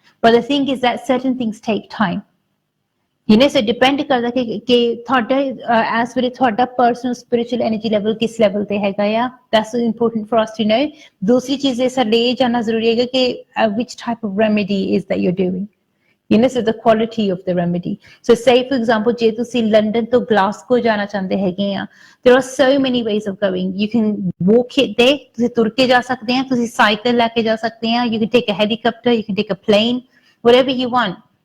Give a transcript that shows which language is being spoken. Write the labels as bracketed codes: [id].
[en] But the thing is that certain things take time. [pa] So depend ਕਰਦਾ ਕਿ ਤੁਹਾਡਾ S ਵੇਲੇ ਤੁਹਾਡਾ ਪਰਸਨਲ ਸਪਿਰਿਚੁਅਲ ਐਨਰਜੀ ਲੈਵਲ ਕਿਸ ਲੈਵਲ ਤੇ ਹੈਗਾ ਆ। [en] That's important for us to know. [pa] ਦੂਸਰੀ ਚੀਜ਼ ਇਹ ਸਾਡੇ ਇਹ ਜਾਣਨਾ ਜ਼ਰੂਰੀ ਹੈਗਾ ਕਿ [en] which type of remedy is that you're doing. So the quality of the remedy. So say for example [pa] ਜੇ ਤੁਸੀਂ ਲੰਡਨ ਤੋਂ ਗਲਾਸਗੋ ਜਾਣਾ ਚਾਹੁੰਦੇ ਹੈਗੇ ਆ, [en] there are so many ways of going. You can walk it there, [pa] ਤੁਸੀਂ ਤੁਰ ਕੇ ਜਾ ਸਕਦੇ ਆ, [en] ਤੁਸੀਂ ਸਾਈਕਲ ਲੈ ਕੇ ਜਾ ਸਕਦੇ ਆ, you can take a helicopter, you can take a plane, whatever you want.